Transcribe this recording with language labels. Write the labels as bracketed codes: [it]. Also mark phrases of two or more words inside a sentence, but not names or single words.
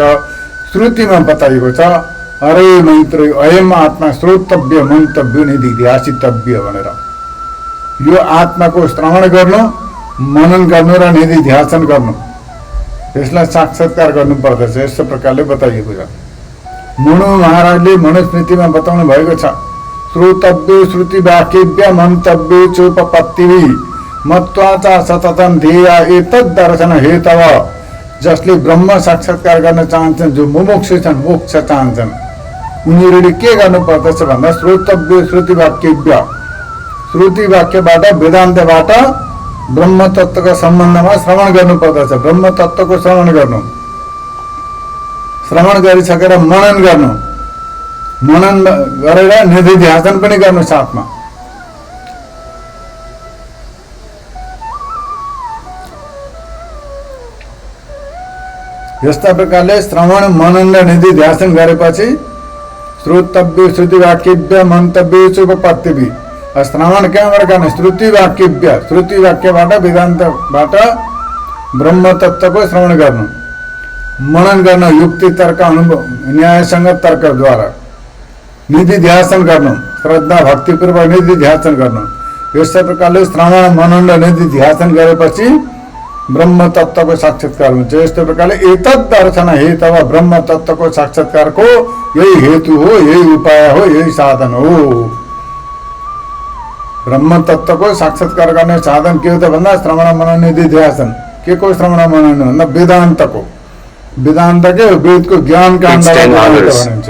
[ne] श्रुतिमा बताइएको छ, [sa] अरे मैत्री अयम आत्मा श्रोतव्य मन्तव्य निधिध्यासितव्य [ne] भनेर। यो आत्माको श्रवण गर्नु, मनन गर्नु र निधिध्यासन गर्नु, यसलाई साक्षात्कार गर्नुपर्दछ। यस्तो प्रकारले बताइएको छ। मनु महाराजले मनुस्मृतिमा बताउनु भएको छ, [sa] श्रोतव्य श्रुति वाक्यव्य मन्तव्य चोपपत्तिवि मत्वा च सततं ध्येया एतद् दर्शन हेतव। [ne] जसले ब्रह्म साक्षात्कार गर्न चाहन्छन्, जो मुमुक्षु छन्, मोक्ष चाहन्छन्, उनीहरूले के गर्नुपर्दछ भन्दा [sa] श्रोतव्य श्रुति वाक्यव्य, [ne] श्रुति वाक्यबाट वेदान्तबाट ब्रह्म तत्त्वको सम्बन्धमा श्रवण गर्नुपर्दछ। ब्रह्म तत्त्वको श्रवण गर्नु, श्रवण गरिसकेर मनन गर्नु, मनन गरेर निधिध्यासन पनि गर्नु साथमा। यस्ता प्रकारले श्रवण, मनन र निधिध्यासन गरेपछि [sa] श्रोतव्य श्रुति वाक्यव्य मन्तव्य चोपपत्तिवि। [ne] श्रवण कहाँबाट गर्ने? [sa] श्रुति वाक्यव्य, [ne] श्रुति वाक्यबाट वेदान्तबाट ब्रह्म तत्त्वको श्रवण गर्नु, मनन गर्न युक्ति तर्क अनुभव न्यायसँग तर्कद्वारा, निधिध्यासन गर्नु, श्रद्धा भक्तिपूर्वक निधिध्यासन गर्नु। यस्तै प्रकारले श्रवण, मनन र निधिध्यासन गरेपछि ब्रह्म तत्त्वको साक्षात्कार हुन्छ। यस्तै प्रकारले [sa] एतद् दर्शन हेतव, [ne] ब्रह्म तत्त्वको साक्षात्कारको यही हेतु हो, यही उपाय हो, यही साधन हो। ब्रह्म तत्त्वको साक्षात्कार गर्ने साधन के हो त भन्दा श्रवण, मनन, निधिध्यासन। के को श्रवण मनन भन्दा वेदान्तको, वेदान्तकै वेदको ज्ञान काण्डलाई भनिन्छ।